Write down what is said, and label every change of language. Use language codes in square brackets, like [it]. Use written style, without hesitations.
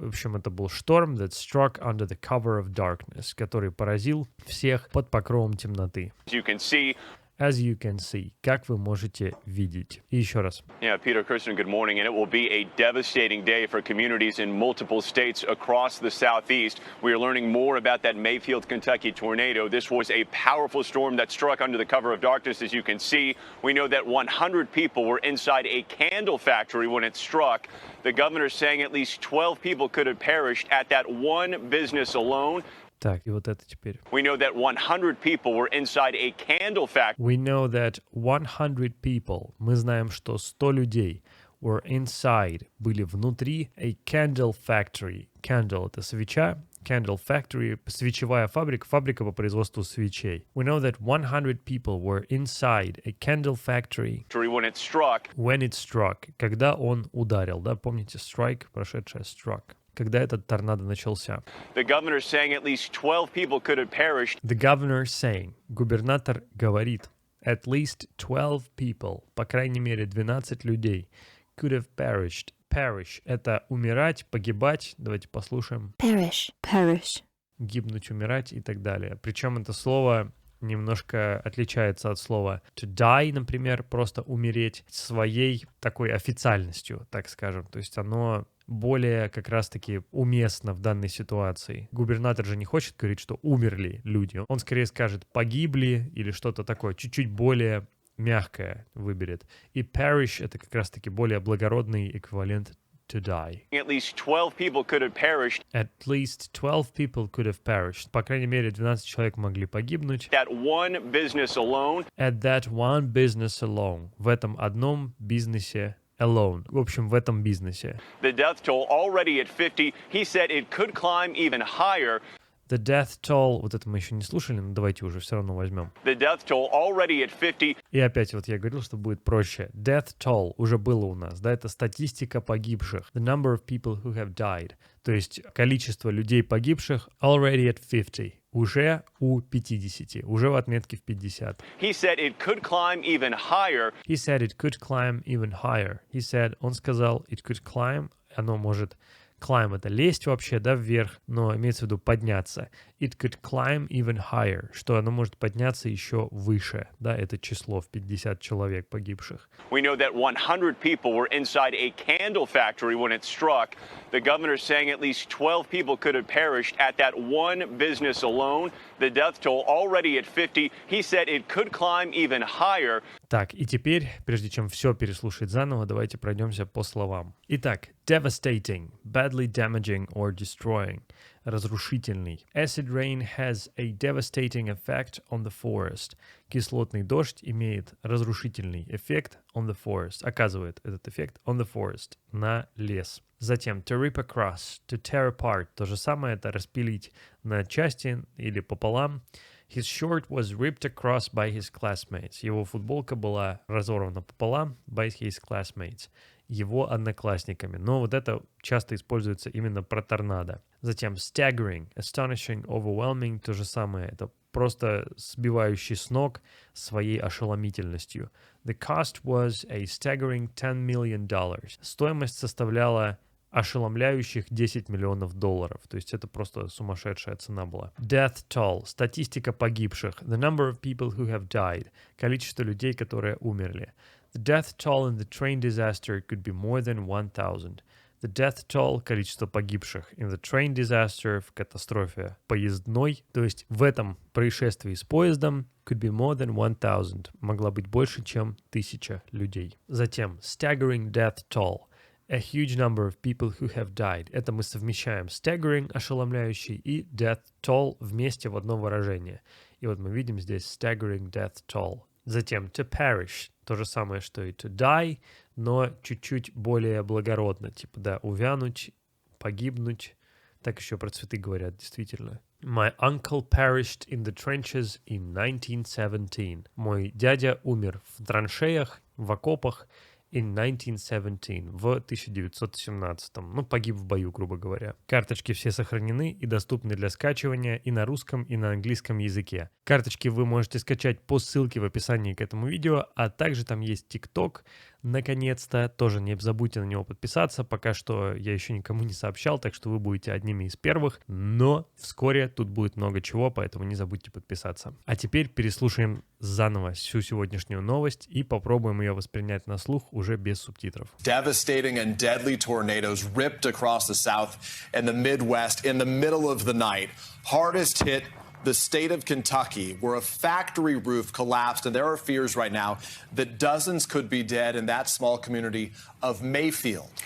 [ru] В общем, это был шторм [en] that struck under the cover of darkness, [ru] который поразил всех под покровом темноты. [en] As you can see, [ru] как вы можете видеть. И еще раз. [en] Yeah, Peter, Kirsten, good morning. And it will be a devastating day for communities in multiple states across the Southeast. We are learning more about that Mayfield, Kentucky tornado. This was a powerful storm that struck under the cover of darkness, as you can see. We know that 100 people were inside a candle factory when it struck. The governor saying at least 12 people could have perished at that one business alone. [ru] Так, и вот это теперь. [en] We know that 100 people were inside a candle factory. We know that 100 people, [ru] мы знаем, что 100 людей [en] were inside, [ru] были внутри [en] a candle factory. [ru] Candle — это свеча. Candle factory — свечевая фабрика, фабрика по производству свечей. [en] We know that 100 people were inside a candle factory When it struck. [ru] Когда он ударил, да, помните, strike, прошедшее struck. Когда этот торнадо начался. [en] The governor saying at least 12 people could have perished. The governor saying, [ru] губернатор говорит, [en] at least 12 people, [ru] по крайней мере 12 людей, [en] could have perished. [ru] Perish — это умирать, погибать. Давайте послушаем. [en] Perish. [ru] Гибнуть, умирать и так далее. Причем это слово немножко отличается от слова to die, например, просто умереть, своей такой официальностью, так скажем. То есть оно более как раз-таки уместно в данной ситуации. Губернатор же не хочет говорить, что умерли люди. Он скорее скажет погибли или что-то такое, чуть-чуть более мягкое выберет. И perish — это как раз-таки более благородный эквивалент to die. [en] At least 12 people could have perished. At least 12 people could have perished. [ru] По крайней мере, 12 человек могли погибнуть. [en] That one business alone. At that one business alone. [ru] В этом одном бизнесе alone. В общем, в этом бизнесе. [en] The death toll already at 50. He said it could climb even higher. [ru] The death toll, вот это мы еще не слушали, но давайте уже все равно возьмем. [en] The death toll already at 50. [ru] И опять вот я говорил, что будет проще. Death toll уже было у нас, да, это статистика погибших. [en] The number of people who have died. [ru] То есть количество людей погибших [en] already at 50. [ru] Уже у 50, уже в отметке в 50. [en] He said it could climb even higher. He said it could climb even higher. He said, [ru] он сказал, [en] it could climb, [ru] оно может climb — это лезть вообще, да, вверх, но имеется в виду подняться. [en] It could climb even higher, [ru] что оно может подняться еще выше, да, это число в 50 человек погибших. [en] We know that 100 people were inside a candle factory when it struck. The governor saying at least 12 people could have perished at that one business alone. The death toll already at 50. He said it could climb even higher. [ru] Так, и теперь, прежде чем все переслушать заново, давайте пройдемся по словам. [en] Итак, devastating, badly damaging or destroying. [ru] Разрушительный. [en] Acid rain has a devastating effect on the forest. [ru] Кислотный дождь имеет разрушительный эффект [en] on the forest. [ru] Оказывает этот эффект [en] on the forest. [ru] На лес. [en] Затем to rip across, to tear apart. [ru] То же самое, это распилить на части или пополам. [en] His shirt was ripped across by his classmates. [ru] Его футболка была разорвана пополам [en] by his classmates. [ru] Его одноклассниками. Но вот это часто используется именно про торнадо. [en] Затем staggering, astonishing, overwhelming. [ru] То же самое. Это просто сбивающий с ног своей ошеломительностью. [en] The cost was a staggering $10 million. [ru] Стоимость составляла ошеломляющих $10 миллионов. То есть это просто сумасшедшая цена была. Death toll. Статистика погибших. [en] The number of people who have died. [ru] Количество людей, которые умерли. [en] The death toll in the train disaster could be more than 1,000. The death toll, [ru] количество погибших, [en] in the train disaster, [ru] в катастрофе поездной, то есть в этом происшествии с поездом, [en] could be more than 1,000, [ru] могла быть больше, чем 1000 людей. Затем, [en] staggering death toll, A huge number of people who have died. [ru] Это мы совмещаем staggering, ошеломляющий, и death toll вместе в одно выражение. И вот мы видим здесь [en] staggering death toll. [ru] Затем to perish. То же самое, что и to die, но чуть-чуть более благородно. Типа, да, увянуть, погибнуть. Так еще про цветы говорят, действительно. [en] My uncle perished in the trenches in 1917. [ru] Мой дядя умер в траншеях, в окопах in 1917, в 1917. Ну, погиб в бою, грубо говоря. Карточки все сохранены и доступны для скачивания и на русском, и на английском языке. Карточки вы можете скачать по ссылке в описании к этому видео, а также там есть TikTok. Наконец-то, тоже не забудьте на него подписаться. Пока что я еще никому не сообщал, так что вы будете одними из первых. Но вскоре тут будет много чего, поэтому не забудьте подписаться. А теперь переслушаем заново всю сегодняшнюю новость и попробуем ее воспринять на слух уже без субтитров. [en] Devastating and deadly tornadoes ripped across the South and the Midwest in the middle of the night. Hardest hit the state of Kentucky, where a factory roof collapsed, and there are fears right now that dozens could be dead in that small community of Mayfield.